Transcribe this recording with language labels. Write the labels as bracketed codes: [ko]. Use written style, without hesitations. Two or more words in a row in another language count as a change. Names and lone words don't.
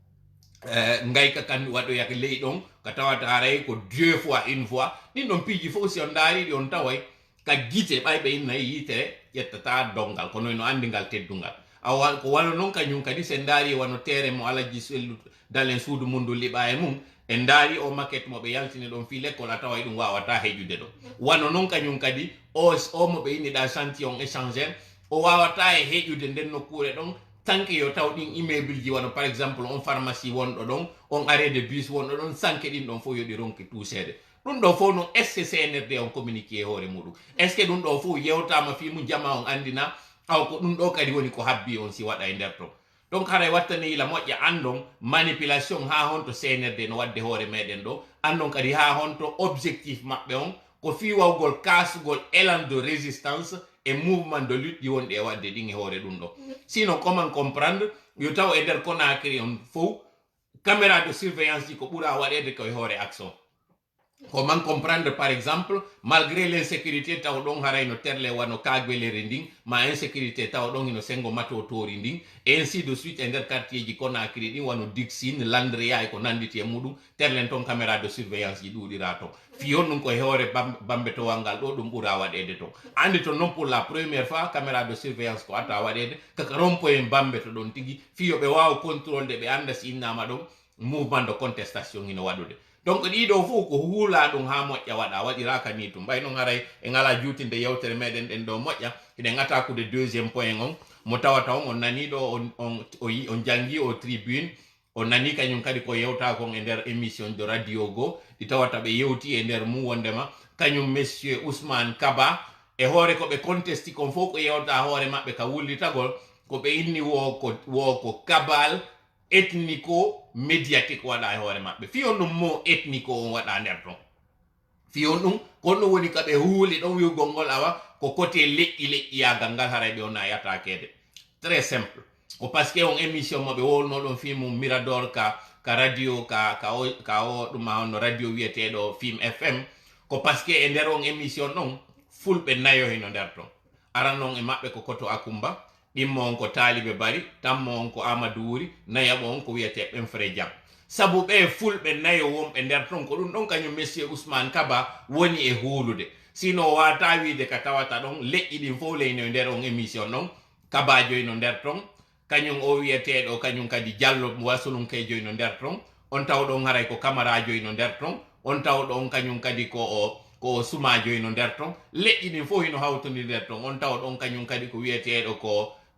[ff] ngayka kan waɗoya ley ɗon ka tawata haray ko 2 fois 1 fois ɗin ɗon piiji fof si on daariɗi on taway ka guite ɓayɓe innayi yitere ƴettata dongal kono no andi ngal teddungal ko wano noon kañum kadi sen daari wano tere mo alaji sellu dalen suudu mundu liɓa e mum en daari o maquette mo ɓe yaltini ɗon fi l'école a tawa ɗum wawata heƴude ɗo wano noon kañum kadi o mo ɓe inniɗa [fr] chantillon échangeur [ff] o wawata e heƴude nden nokkure ɗon tanke yo taw ɗin immeuble ji wano [fr] par exemple [ff] on pharmacie wonɗo ɗon on [fr] arrêt de bus [ff] wonɗo ɗon sanke ɗin ɗon fof yoɗi ronki touchede ɗum ɗo fof no [fr] est ce que [ff] CNRD on communiqué e hoore muɗum [fr] est ce que [ff] ɗum ɗo fof yewtama fimu jama on andina aw ko ɗum ɗo kadi woni ko habbi on si waɗa e nder ton donc haray wattani ila moƴƴa andon manipulation ha honto CNRD no wadde hoore meɗen ɗo andon kadi ha honto objectif maɓɓe on ko fiwawgol kasugol [fr] élan de résistance et mouvement de lutte [ff] ɗi wonɗi e wadde ɗin e hoore ɗum ɗo [fr] sinon comment comprendre [ff] yo taw e nder Conakry on fof [fr] caméra de surveillance [ff] ji ko ɓuura waɗede koye hoore action [fr] comment comprendre par exemple malgré l'insécurité [ff] taw ɗon haray no terle wano kagbelere ndin ma insécurité taw ɗon hino sengo matotori ndin [fr] et ainsi de suite [ff] e nder quartier ji Conakry ɗin wano Dixine Landria e ko nanditi e muɗum terlen ton [fr] caméra de surveillance [ff] ji ɗuɗira ton fiyon ɗum koye hoore bambe towal ngal ɗo ɗum ɓuura waɗede ton andi to non [fr] pour la première fois caméra de surveillance [ff] ko atta waɗede kaka rompoyen bambe to ɗon tigi fiyo ɓe wawa [fr] contrôle de [ff] ɓe anda si innama ɗon [fr] mouvement de contestation [ff] hino waɗude donc ɗiɗo fof ko huula ɗum ha moƴƴa waɗa waɗiraka ni tum ɓay noon haray e ngala juutinde yewtere meɗen ɗen ɗo moƴƴa hiɗen attaqude [fr] deuxième point [ff] on mo tawata on nani ɗo on jangi o tribune on nani kañum kadi ko yewta kon e nder [fr] émission de radio [ff] go ɗi tawata ɓe yewti e nder mum wondema kañum monsieur Ousmane Kaba e hoore ko ɓe contesti kon fof ko yewta hoore maɓɓe ka wullitagol ko ɓe inni wo ko kabal [fr] ethnico médiatique [ff] waɗa e hoore maɓɓe fiyon ɗum mo ethnico on waɗa nder ton fiyon ɗum kon ɗum woni kaɓe huuli ɗon wiwgol ngol awa ko côté leƴƴiyagal ngal haray ɓe onna yatakede [fr] très simple [ff] ko [fr] par ce que [ff] on émission moɓe wolno ɗon film Mirador ka radio ka o ɗuma honno radio wiyeteɗo Film FM ko [fr] par ce que [ff] e nder on émission ɗon fulɓe nayo hino nder ton aran noon e maɓɓe ko koto Akumba ɗimmo on ko Talibe Bari tammo on ko Amadou Wuri nayaɓo on ko wiyete Ɓenfre Jam sabu ɓe fulɓe nayo wonɓe nder ton ko ɗum ɗon kañum monsieur Ousmane Kaba woni e huulude sino wata wiide ka tawata ɗon leƴƴi ɗin fof leyno nder on émission ɗon Kaba joyno nder ton kañum o wiyeteɗo kañum kadi Diallo Wasulunke joyno nder ton on taw ɗon haray ko Camara joyno nder ton on taw ɗon kañum kadi ko Suma joyno nder ton leƴƴi ɗin fof hino hawtodi nder ton on taw ɗon kañum kadi ko wiyeteɗo ko